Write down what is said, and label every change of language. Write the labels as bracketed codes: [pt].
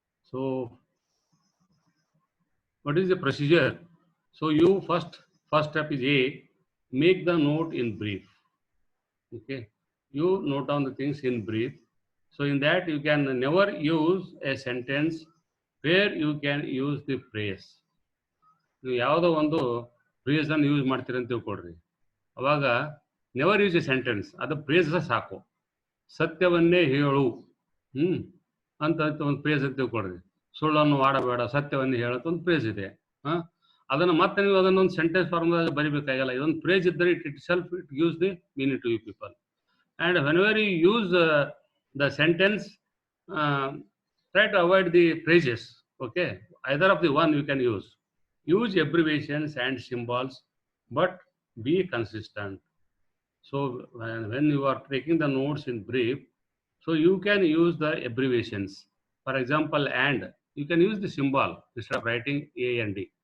[en] So what is the procedure? So you first step is A, make the note in brief. Okay, you note down the things in brief. So in that you can never use a sentence where you can use the phrase. [kn] ನೀವು ಯಾವುದೋ ಒಂದು phrase ಅನ್ನು use ಮಾಡ್ತೀರಿ ಅಂತ ತಿಳ್ಕೊಡ್ರಿ, ಅವಾಗ [en] never use a sentence, [kn] ಅದು phrase ಸಾಕು. ಸತ್ಯವನ್ನೇ ಹೇಳು ಅಂತ ಒಂದು ಫ್ರೇಸ್ ಅಂತ ತಿಳ್ಕೊಡ್ರಿ. ಸುಳ್ಳನ್ನು ಆಡಬೇಡ, ಸತ್ಯವನ್ನೇ ಹೇಳತ್ತ ಒಂದು ಫ್ರೇಸ್ ಇದೆ. ಅದನ್ನು ಮತ್ತೆ ನೀವು ಅದನ್ನೊಂದು ಸೆಂಟೆನ್ಸ್ ಫಾರ್ಮ್ದಾಗ ಬರಿಬೇಕಾಗಲ್ಲ. ಇದೊಂದು ಫ್ರೇಸ್ ಇದ್ದರೆ [en] Itself it gives the meaning to you people. And whenever you use the sentence, try to avoid the phrases. Okay, either of the one you can use. Use abbreviations and symbols, but be consistent. So when you are taking the notes in brief, so you can use the abbreviations. For example, and you can use the symbol instead of writing A and D.